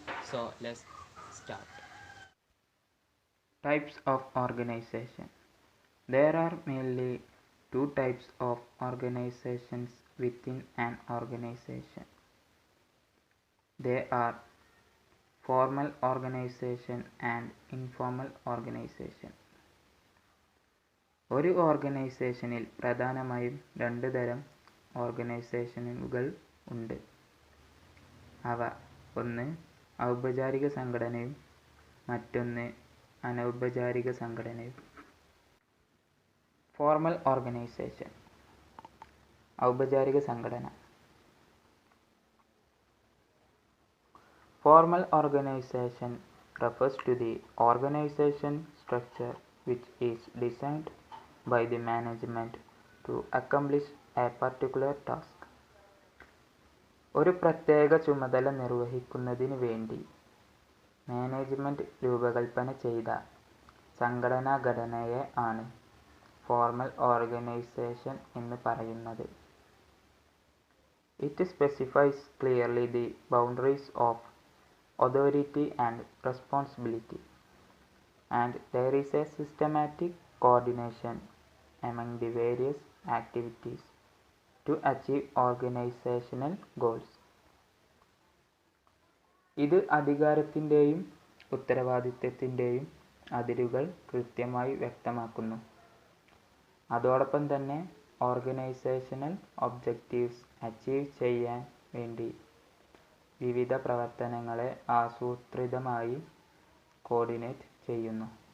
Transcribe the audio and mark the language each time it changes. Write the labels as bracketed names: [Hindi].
[English] So let's start. Types of organization. There are mainly two types of organizations within an organization. They are formal organization and informal organization. [Malayalam] ഒരു ഓർഗനൈസേഷനിൽ പ്രധാനമായും രണ്ട് തരം ഓർഗനൈസേഷനുകൾ ഉണ്ട്. അവ ഒന്ന് ഔപചാരിക സംഘടനയും മറ്റൊന്ന് അനൗപചാരിക സംഘടനയും. Formal organisation. ഔപചാരിക സംഘടന. [English] Formal organization refers to the organization structure which is designed by the management to accomplish a particular task. [Malayalam] ഒരു പ്രത്യേക ചുമതല നിർവഹിക്കുന്നതിന് വേണ്ടി മാനേജ്മെന്റ് രൂപകൽപ്പന ചെയ്ത സംഘടനാ ഘടനയെ ആണ് ഫോർമൽ ഓർഗനൈസേഷൻ എന്ന് പറയുന്നത്. [English] It specifies clearly the boundaries of authority and responsibility, and there is a systematic coordination among the various activities to achieve organizational goals. [Malayalam] ഇത് അധികാരത്തിൻ്റെയും ഉത്തരവാദിത്തത്തിൻ്റെയും അതിരുകൾ കൃത്യമായി വ്യക്തമാക്കുന്നു. അതോടൊപ്പം തന്നെ ഓർഗനൈസേഷണൽ ഒബ്ജക്റ്റീവ്സ് അച്ചീവ് ചെയ്യാൻ വേണ്ടി വിവിധ പ്രവർത്തനങ്ങളെ ആസൂത്രിതമായി കോർഡിനേറ്റ് ചെയ്യുന്നു.